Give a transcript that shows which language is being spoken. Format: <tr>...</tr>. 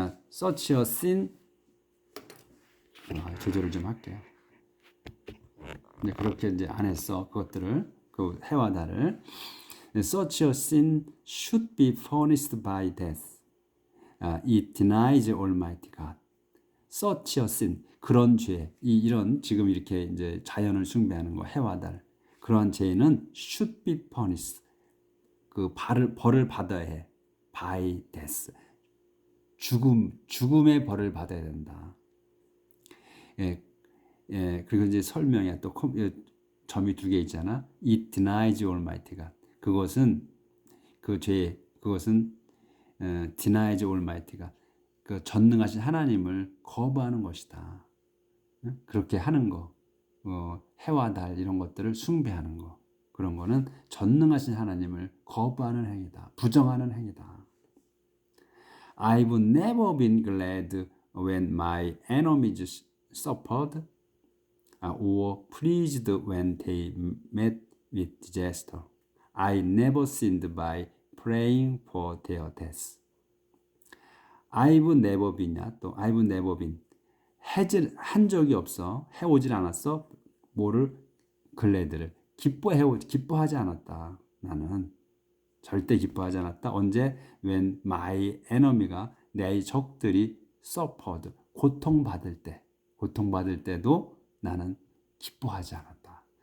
<en>Such a sin</en> <ko>조절을 좀 할게요. 이제 그렇게 이제 안 했어 그것들을 그 해와 달을.</ko> <en>Such a sin should be punished by death. It denies Almighty God.</en> <ko>Such a sin 그런 죄 이런 지금 이렇게 이제 자연을 숭배하는 거 해와 달 그러한 죄는</ko> <en>should be punished.</en> <ko>그 벌을 받아야 해.</ko> <en>by death.</en> <ko>죽음의 벌을 받아야 된다. 예, 그리고 이제 설명에 또 점이 두 개 있잖아.</ko> <en>It denies Almighty God.</en> <ko>그것은 그것은</ko> <en>denies Almighty God.</en> <ko>그 전능하신 하나님을 거부하는 것이다. 그렇게 하는 거, 해와 달 이런 것들을 숭배하는 거, 그런 거는 전능하신 하나님을 거부하는 행위다. 부정하는 행위다.</ko> <en>I've never been glad when my enemies suffered or pleased when they met with disaster. I never sinned by praying for their death. I've never been야 또 I've never been</en> <ko>한 적이 없어. 해오질 않았어. 뭐를 글래드를 기뻐하지 않았다. 나는 절대 기뻐하지 않았다. 언제?</ko> <en>When my enemy</en> <ko>가 내 적들이</ko> <en>suffered</en> <ko>고통받을 때도 나는 기뻐하지 않았다.</ko>